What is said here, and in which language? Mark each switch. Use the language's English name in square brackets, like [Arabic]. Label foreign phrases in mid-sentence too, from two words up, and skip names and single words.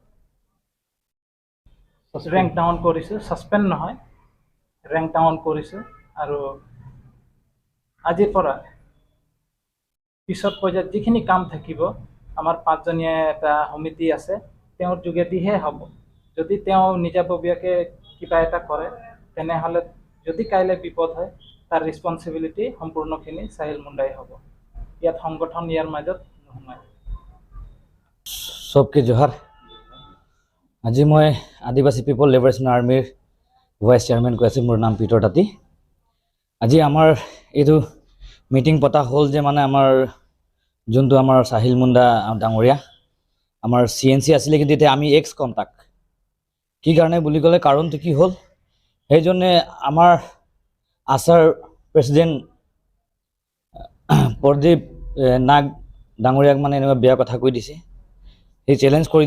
[English] rank down [Assamese] কৰিছোঁ ছাছপেণ্ড নহয় [English] rank down [Assamese] কৰিছোঁ আৰু আজিৰ পৰা পিছত পৰ্যায়ত যিখিনি কাম থাকিব আমাৰ পাঁচজনীয়া এটা সমিতি আছে তেওঁৰ যোগেদিহে হ'ব যদি তেওঁ নিজাববীয়াকৈ কিবা এটা কৰে তেনেহ'লে যদি কাইলৈ বিপদ হয় তাৰ ৰেছপন্সিবিলিটি সম্পূৰ্ণখিনি সাহিল মুণ্ডাই হ'ব ইয়াত সংগঠন ইয়াৰ মাজত নোসোমায় [Hindi] सबके जोहार [Assamese] আজি मैं आदिवासी पिपल लिबारेशन आर्मिर [English] vice chairman [Assamese] কৈ আছোঁ মোৰ নাম পিটৰ তাঁতী আজি আমাৰ এইটো মিটিং পতা হ'ল যে মানে আমাৰ যোনটো আমাৰ সাহিল মুণ্ডা ডাঙৰীয়া আমাৰ CNC আছিলে কিন্তু এতিয়া আমি এক্স কম তাক কি কাৰণে বুলি ক'লে কাৰণটো কি হ'ল সেইজনে আমাৰ আছাৰ প্ৰেচিডেণ্ট প্ৰদীপ নাগ ডাঙৰীয়াক মানে এনেকুৱা বেয়া কথা কৈ দিছে সি চেলেঞ্জ কৰি